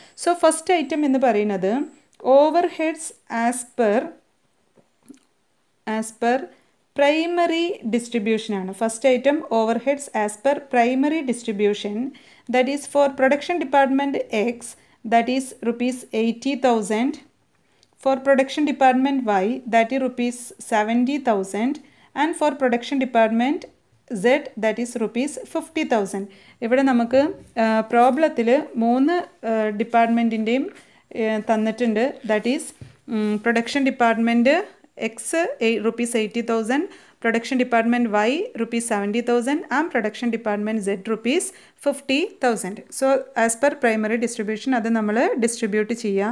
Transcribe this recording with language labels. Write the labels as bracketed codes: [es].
[en] so first item [ml] എന്ന് പറയുന്നത് [en] Overheads as per primary ഡിസ്ട്രിബ്യൂഷനാണ്. First item overheads as per primary distribution, [ml] that is for production department X, [en] that is rupees 80,000. For production department Y, that is rupees 70,000, and for production department Z, that is rupees 50,000. [ml] ഇവിടെ നമുക്ക് പ്രോബ്ലത്തിൽ 3 ഡിപ്പാർട്ട്മെൻറ്റിൻ്റെയും തന്നിട്ടുണ്ട്. [en] That is production department X rupees 80,000, production department Y rupees 70,000, and production department Z rupees 50,000. So as per primary distribution [ml] അത് നമ്മൾ distribute ചെയ്യുക.